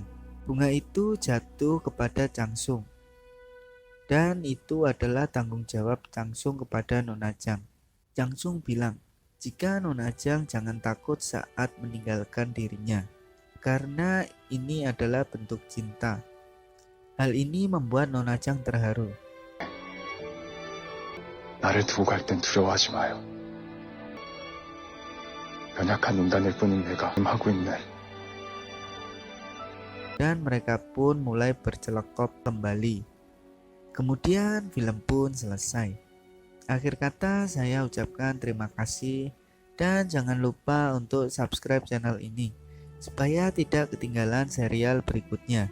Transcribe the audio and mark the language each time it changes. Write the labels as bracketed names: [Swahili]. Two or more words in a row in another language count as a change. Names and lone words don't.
[Indonesian] Bunga itu jatuh kepada Changsung, dan itu adalah tanggung jawab Changsung kepada Nona Chang. Changsung bilang jika Nona Chang jangan takut saat meninggalkan dirinya, karena ini adalah bentuk cinta. Hal ini membuat Nona Chang terharu. [Korean] 나를 두고 갈 땐 두려워하지 마요. 연약한 인간일 뿐인 내가 하고 있네. [Indonesian] Dan mereka pun mulai bercelekop kembali. Kemudian film pun selesai. Akhir kata saya ucapkan terima kasih dan jangan lupa untuk [English] subscribe channel [Indonesian] ini supaya tidak ketinggalan serial berikutnya.